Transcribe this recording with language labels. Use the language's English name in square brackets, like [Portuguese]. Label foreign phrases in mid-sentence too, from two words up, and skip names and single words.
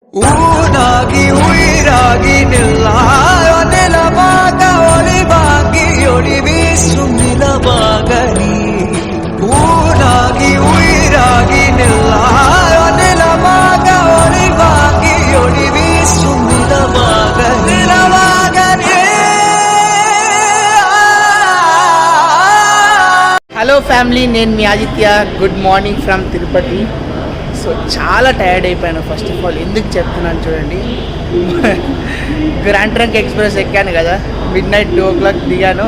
[Kannada] ಊನಾಗಿ ಉಯಿರಾಗಿ ನಿಲ್ಲಾಯೋ ನೆಲವಾಗ ಒಳಿವಾಗಿ ಒಳಿಬೀಸು ನಿಲವಾಗಲಿ ಊನಾಗಿ ಉಯಿರಾಗಿ ನಿಲ್ಲಾಯೋ ನೆಲವಾಗ ಒಳಿವಾಗಿ ಒಳಿಬೀಸು ನಿಲವಾಗಲಿ [English] Hello family, [Telugu] నేను మీ ఆదిత్య. [English] Good morning from Tirupati. [Telugu] సో చాలా టైర్డ్ అయిపోయాను. [English] First of all [Telugu] ఎందుకు చెప్తున్నాను చూడండి. గ్రాండ్ ట్రంక్ ఎక్స్ప్రెస్ ఎక్కాను కదా, [English] midnight 2 o'clock [Telugu] దిగాను.